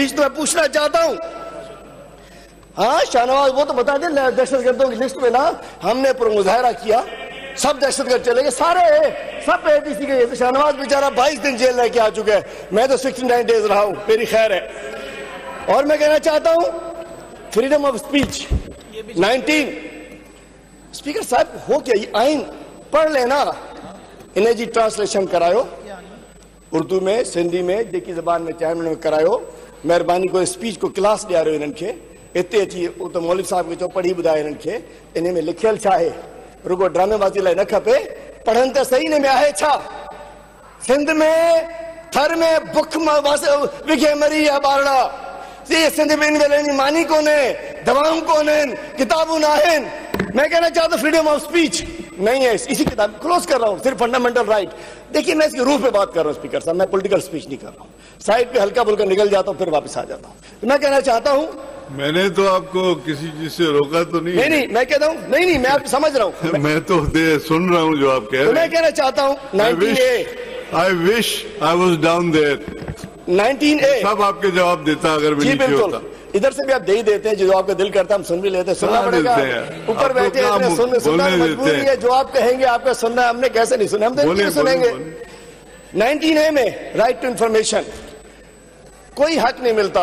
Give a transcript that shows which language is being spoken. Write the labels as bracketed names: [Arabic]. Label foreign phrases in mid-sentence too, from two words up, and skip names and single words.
[Urdu] تو میں پوچھنا چاہتا ہوں، ہاں شاہنواز وہ تو بتا دے دہشتگردوں کی لسٹ میں نا ہم نے مظاہرہ کیا، سب دہشتگرد چلے گئے، سارے سب اے ٹی سی کے. شاہنواز بیچارہ 22 دن جیل رہ کے آ چکا ہے، میں تو 69 ڈیز رہا ہوں، میری خیر ہے. اور میں کہنا چاہتا ہوں [English] freedom of speech [Urdu] 19। اسپیکر صاحب ہو کیا، یہ آئین پڑھ لینا, [Sindhi] इन्हें जी ट्रांसलेशन करायो, उर्दू में, सिंधी में, जेकी जबान में चाहे में करायो। मेहरबानी को स्पीच को क्लास ॾियारो इन्हनि खे। इतने अची तो मौलवी साहब खे चओ पढ़ी ॿुधाए इन्हनि खे इन में लिखियल छा आहे, रुगो ड्रामेबाज़ी लाइ न खपे, पढ़नि त सही। इन में आहे छा? सिंध में थर में बुख विघे मरी है ॿारड़ा, सिंध में इन वेले मानी कोने, दवाऊं कोने, किताबूं न आहिनि। [Urdu] میں کہنا چاہتا ہوں [English] freedom of speech [Urdu] نہیں ہے۔ اسی کتاب کلوز کر رہا ہوں، صرف [English] fundamental right. [Urdu] دیکھیے میں اس کے روح پہ بات کر رہا ہوں اسپیکر صاحب، میں [English] political speech [Urdu] نہیں کر رہا ہوں. سائیڈ پہ ہلکا پھلکا نکل جاتا ہوں، پھر واپس آ جاتا ہوں. تو میں کہنا چاہتا ہوں, میں نے تو آپ کو کسی چیز سے روکا تو نہیں? نہیں، میں کہتا ہوں نہیں، میں آپ سمجھ رہا ہوں. میں تو سن رہا ہوں جو آپ کہہ رہے ہیں. میں کہنا چاہتا ہوں 19A, [English] I wish I was down there. 19A [Urdu] سب آپ کے جواب دیتا اگر میں نیچے ہوتا. ادھر سے بھی آپ دے ہی دیتے ہیں، جو آپ کا دل کرتا ہے ہم سن بھی لیتے ہیں۔ سننا پڑے گا، اوپر بیٹھے ہیں، سننا مجبوری ہے. جو آپ کہیں گے آپ کا سننا ہے، ہم نے کیسے نہیں سنا، ہم تو نہیں سنیں گے۔ 19A میں [English] right to information, [Urdu] کوئی حق نہیں ملتا.